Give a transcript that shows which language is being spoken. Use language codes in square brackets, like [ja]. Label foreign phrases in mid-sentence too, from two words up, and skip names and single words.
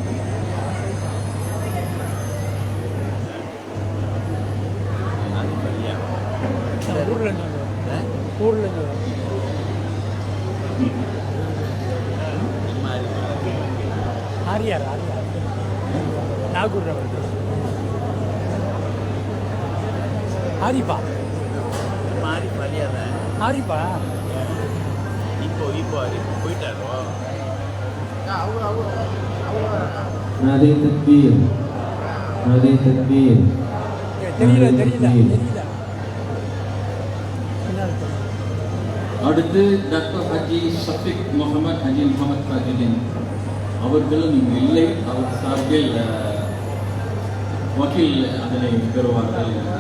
[ta] ஆரியார் நாகூர் ஆரிப்பா ஆரிப்பா இப்போ போயிட்டாரோ. [ur] نعرۂ تکبیر، نعرۂ تکبیر. [ta] தெரியல. அடுத்து டாக்டர் ஹஜி ஷஃபிக் முகமது ஹஜி முகமது தாஜுதீன் அவர்களும் இங்கு இல்லை. அவர் சார்பில் வக்கீல் அதனை பெறுவார்கள்.